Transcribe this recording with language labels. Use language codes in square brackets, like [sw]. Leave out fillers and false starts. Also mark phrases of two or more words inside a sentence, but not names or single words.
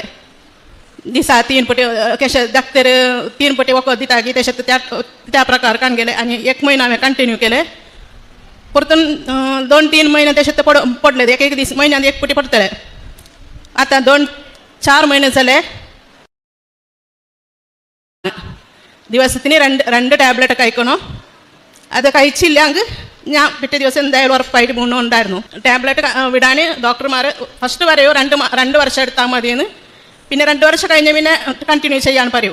[kok] दिसा 3 पटी कशें धाकटेर 3 पटी वखद दिता की तशें त्या प्रकार काण गेले. आनी 1 म्हयनो हांवें कंटिन्यू केले. परतून 2-3 म्हयने तशें ते पडले. एक दीस म्हयन्यान 1 पटी पडटले. आतां 4 म्हयने जाले. [ml] ദിവസത്തിന് 2 ടാബ്ലറ്റ് കഴിക്കണോ. അത് കഴിച്ചില്ലെങ്കിൽ ഞാൻ പിറ്റേ ദിവസം എന്തായാലും ഉറപ്പായിട്ട് ഉണ്ടായിരുന്നു. ടാബ്ലറ്റ് വിടാൻ ഡോക്ടർമാർ ഫസ്റ്റ് പറയൂ 2 വർഷം എടുത്താൽ മതിയെന്ന്. പിന്നെ 2 വർഷം കഴിഞ്ഞ് പിന്നെ കണ്ടിന്യൂ ചെയ്യാൻ പറയൂ.